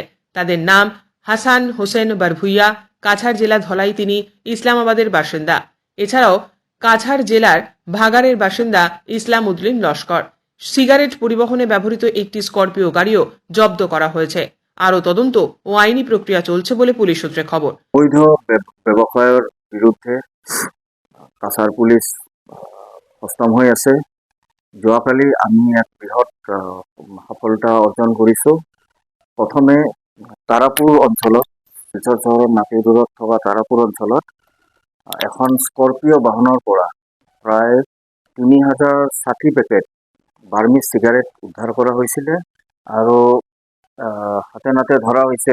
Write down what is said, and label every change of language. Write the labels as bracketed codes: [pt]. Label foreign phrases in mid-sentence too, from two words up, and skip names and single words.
[bn] তাদের নাম হাসান হোসেন বারভুইয়া, কাছাড় জেলা ধলাই, তিনি ইসলামাবাদের বাসিন্দা। এছাড়াও কাছাড় জেলার ভাগাড়ের বাসিন্দা ইসলাম উদ্দিন লস্কর। সিগারেট পরিবহনে ব্যবহৃত একটি স্করপিও গাড়িও জব্দ করা হয়েছে। আরও তদন্ত ও আইনি প্রক্রিয়া চলছে বলে পুলিশ সূত্রে খবর। [as] বৈধ ব্যৱসায়ৰ বিৰুদ্ধে কাছাৰ পুলিচ সষ্টম হৈ আছে। যোৱাকালি আমি এক বৃহৎ সফলতা অৰ্জন কৰিছোঁ। প্ৰথমে তাৰাপুৰ অঞ্চলত, শিলচৰ চহৰৰ নাতি দূৰত থকা তাৰাপুৰ অঞ্চলত এখন স্কৰপিঅ' বাহনৰ পৰা প্ৰায় 3060 পেকেট বাৰ্মিজ চিগাৰেট উদ্ধাৰ কৰা হৈছিলে আৰু হাতে নাতে ধৰা হৈছে।